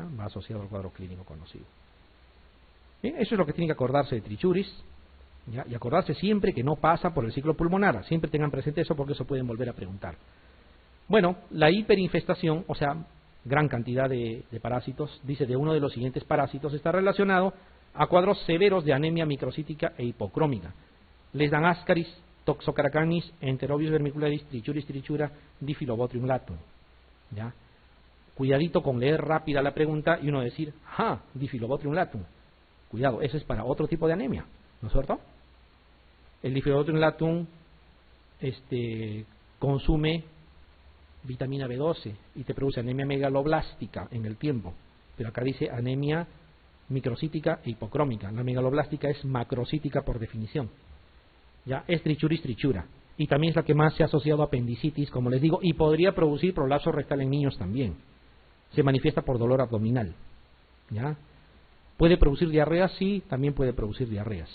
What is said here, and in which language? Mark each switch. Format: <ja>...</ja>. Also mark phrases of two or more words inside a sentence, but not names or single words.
<es>Va asociado al cuadro clínico conocido. Bien, eso es lo que tiene que acordarse de trichuris, ¿ya? Y acordarse siempre que no pasa por el ciclo pulmonar. Siempre tengan presente eso porque eso pueden volver a preguntar. Bueno, la hiperinfestación, o sea, gran cantidad de parásitos, dice de uno de los siguientes parásitos, está relacionado a cuadros severos de anemia microcítica e hipocrómica. Les dan Ascaris, Toxocaracanis, Enterobius vermicularis, Trichuris trichura, Diphyllobotrium latum. ¿Ya? Cuidadito con leer rápida la pregunta y uno decir, Diphyllobotrium latum. Cuidado, eso es para otro tipo de anemia, ¿no es cierto? El Diphyllobotrium latum consume vitamina B12 y te produce anemia megaloblástica en el tiempo. Pero acá dice anemia microcítica e hipocrómica. La megaloblástica es macrocítica por definición. ¿Ya? Es Trichuris trichura. Y también es la que más se ha asociado a apendicitis, como les digo, y podría producir prolapso rectal en niños también. Se manifiesta por dolor abdominal. ¿Ya? ¿Puede producir diarrea? Sí, también puede producir diarreas.</es>